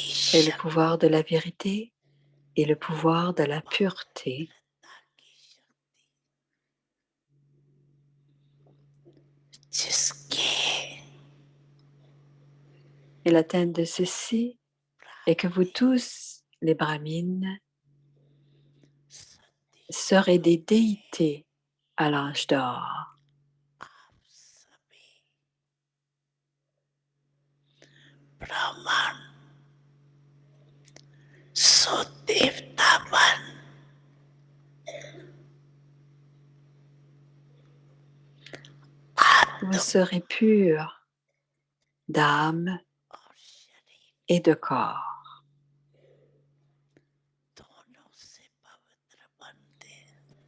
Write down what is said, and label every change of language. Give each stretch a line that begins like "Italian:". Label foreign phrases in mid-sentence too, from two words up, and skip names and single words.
French: Et le
Hindi: शक्ति
French: pouvoir de la vérité et le pouvoir de la pureté
Hindi: की शक्ति जिसके
French: et l'atteinte de ceci est que vous tous, les brahmines, serez des déités à l'âge d'or.
Hindi: आप सभी ब्राह्मण सुदेवता बन
French: Vous serez purs d'âme
Hindi: और शरीर
French: et de corps.
Hindi: दोनों से पवित्र बनते हैं।